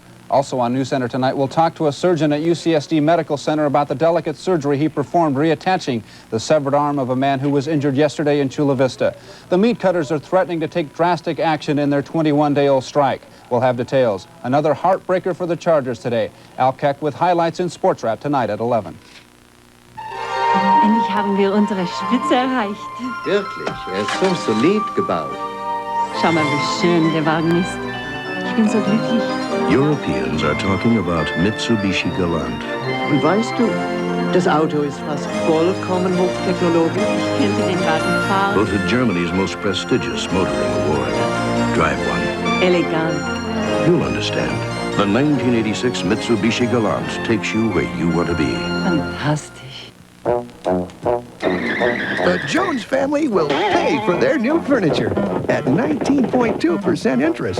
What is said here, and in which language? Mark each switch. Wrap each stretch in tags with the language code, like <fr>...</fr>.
<en>Also on News Center tonight, we'll talk to a surgeon at UCSD Medical Center about the delicate surgery he performed reattaching the severed arm of a man who was injured yesterday in Chula Vista. The meat cutters are threatening to take drastic action in their 21-day-old strike. We'll have details. Another heartbreaker for the Chargers today. Al Keck with highlights in Sports Wrap tonight at 11.</en> <de>Endlich haben wir unsere Spitze erreicht. Wirklich, ist so solid gebaut. Schau mal, wie schön der Wagen ist. Ich bin so glücklich.</de> <en>Europeans are talking about Mitsubishi Galant.</en> <de>Und weißt du, das Auto ist fast vollkommen hochtechnologisch. Ich könnte den Wagen fahren.</de> <en>Voted Germany's most prestigious motoring award. Drive one. Elegant. You'll understand. The 1986 Mitsubishi Galant takes you where you want to be.</en> <de>Fantastisch.</de> <en>The Jones family will pay for their new furniture at 19.2% interest.</en>